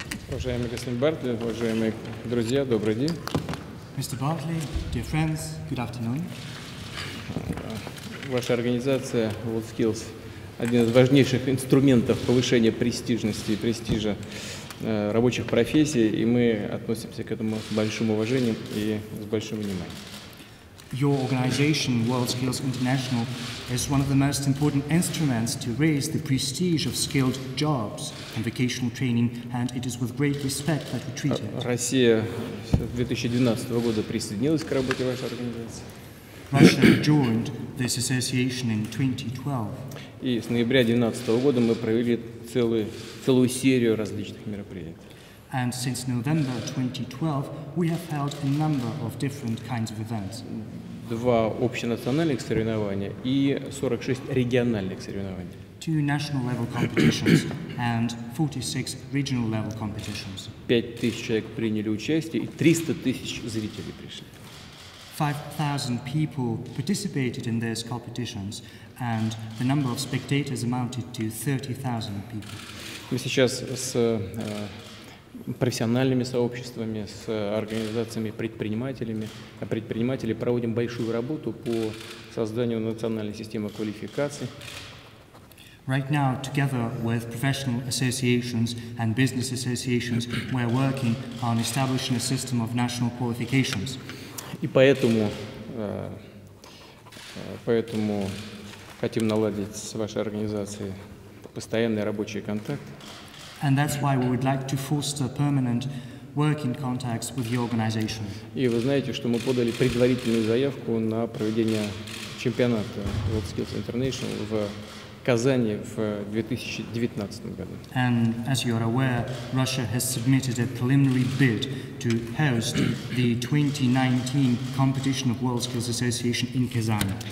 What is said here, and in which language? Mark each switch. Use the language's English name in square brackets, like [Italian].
[Russian] Уважаемый господин Бартли, уважаемые друзья, добрый день. [English] Mr. Bartley, dear friends, good afternoon. [Russian] Ваша организация WorldSkills – один из важнейших инструментов повышения престижности и престижа рабочих профессий, и мы относимся к этому с большим уважением и с большим вниманием. [English] Your organization, WorldSkills International, is one of the most important instruments to raise the prestige of skilled jobs and vocational training, and it is with great respect that we treat it. [Russian] Россия с 2012 года присоединилась к работе вашей организации. [English] Russia joined this association in 2012. [Russian] И с ноября 2012 года мы провели целую серию различных мероприятий. [English] And since November 2012, we have held a number of different kinds of events. [Russian] 2 общенациональных соревнования и 46 региональных соревнований. [English] 2 national-level competitions and 46 regional-level competitions. [Russian] 5000 человек приняли участие, и 300 тысяч зрителей пришли. [English] 5,000 people participated in these competitions, and the number of spectators amounted to 30,000 people. [Russian] Мы сейчас с профессиональными сообществами, с организациями предпринимателей проводим большую работу по созданию национальной системы квалификаций. [English] Right now, together with professional associations and business associations, we are working on establishing a system of national qualifications. [Russian] И поэтому хотим наладить с вашей организацией постоянные рабочие контакты. [English] And that's why we would like to foster permanent working contacts with your organization. [Russian] И вы знаете, что мы подали предварительную заявку на проведение чемпионата WorldSkills International в Казани в 2019 году. [English] And as you are aware, Russia has submitted a preliminary bid to host the 2019 competition of WorldSkills Association in Kazan.